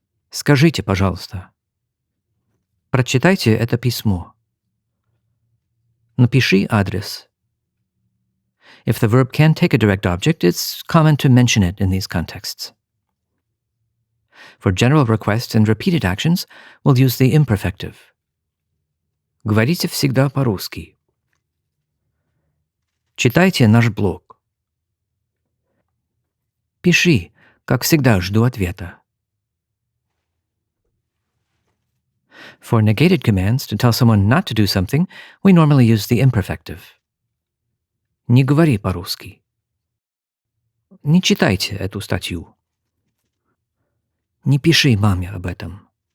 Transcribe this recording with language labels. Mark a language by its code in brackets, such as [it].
[ru] Скажите, пожалуйста. Прочитайте это письмо. Напиши адрес. [en] If the verb can take a direct object, it's common to mention it in these contexts. For general requests and repeated actions, we'll use the imperfective. [ru] Говорите всегда по-русски. Читайте наш блог. Пиши, как всегда жду ответа. [en] For negated commands, to tell someone not to do something, we normally use the imperfective. [ru] Не говори по-русски. Не читайте эту статью. Не пиши маме об этом.